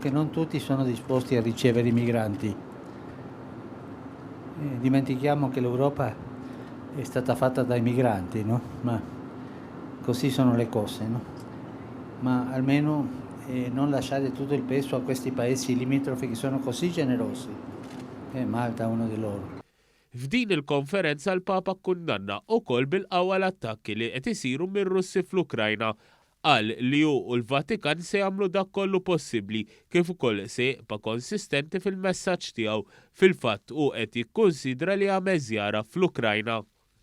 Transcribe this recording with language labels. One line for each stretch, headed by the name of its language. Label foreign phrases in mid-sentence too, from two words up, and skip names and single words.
Italian: Che non tutti sono disposti a ricevere i migranti. Dimentichiamo che l'Europa è stata fatta dai migranti, no? Ma così sono le cose, no? Ma almeno non lasciare tutto il peso a questi paesi limitrofi che sono così generosi. Malta è uno di loro.
Maltese: F'din il-konferenza l-Papa kundanna wkoll bil-qawwa l-attakki li qed isiru mir-Russi fl-Ukrajna. Qal li hu u l-Vatikan se jagħmlu dak kollu possibbli kif ukoll se jibqa' konsistenti fil-messaġġ tiegħu. Fil-fatt hu qed jikkunsidra li għamel żjara fl-Ukrajna.